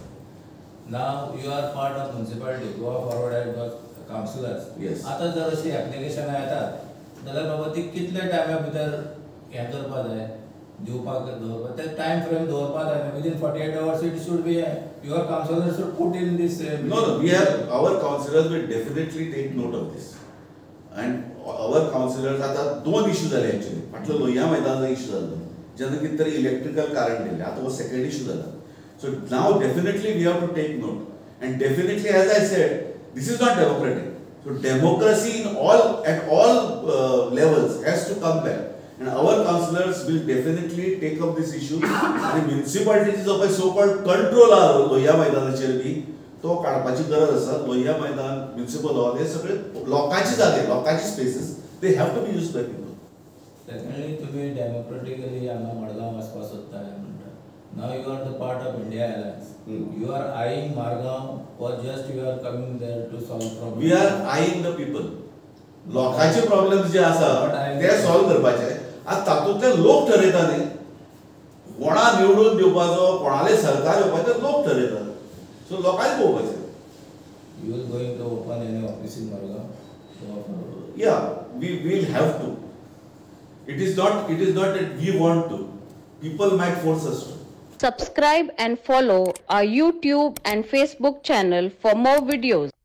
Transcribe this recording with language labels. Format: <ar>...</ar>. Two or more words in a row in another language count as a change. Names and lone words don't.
<en>Now you are part of municipality Goa Forward councillors. Yes.</en> <kok>आतां जर अशी एप्लिकेशनां येतात जाल्यार बाबा ती कितल्या टायमा भितर हें करपा जाय दिवपाक दवरपा ते</kok> <en>time frame</en> <kok>दवरपा जाय.</kok> <en>within 48 hours it should be your councillor should put in this. No, we have our councillors will definitely take note of this. And our councillors</en> <kok>आता 2 इश्यू जाले एक्चुअली. फाटलो लोहिया मैदानाचो इश्यू जालो जेन्ना कितें तरी इलेक्ट्रिकल कारण दिले. आता हो</kok> <en>second issue</en> <kok>जाला.</kok> <en>So now definitely we have to take note. And definitely, as I said, this is not democratic. So democracy at all levels has to come back. And our councillors will definitely take up this issue. And municipalities</en> <kok>जो पळय</kok> <en>so called control</en> <kok>आहा लोहिया मैदानाचेर बी तो काडपाची गरज आसा. लोहिया मैदान</kok> <en>municipal hall</en> <kok>हे सगळे लोकांचे जागे लोकांचे</kok> <en>spaces they have to be used by people.</en> <kok>सेकंडली तुमी डेमोक्रेटिकली हांगा मडगांव वचपा सोदता म्हणटा.</kok> <en>Now you are the part of India Alliance. You are eyeing Margao or just you are coming there to solve problems? We are eyeing the people.</en> <kok>लोकांचे प्रॉब्लेम्स जे आसा ते सॉल्व करपाचे. आता तातूंतले लोक ठरयता न्ही कोणा निवडून दिवपाचो कोणाले सरकार येवपाचें लोक ठरयता. सो लोकांनी पळोवपाचें.</kok> <en>You will going to open any office in Margao? Yeah, we will have to. It is not that we want to. People might force us to. Subscribe and follow our YouTube and Facebook channel for more videos.</en>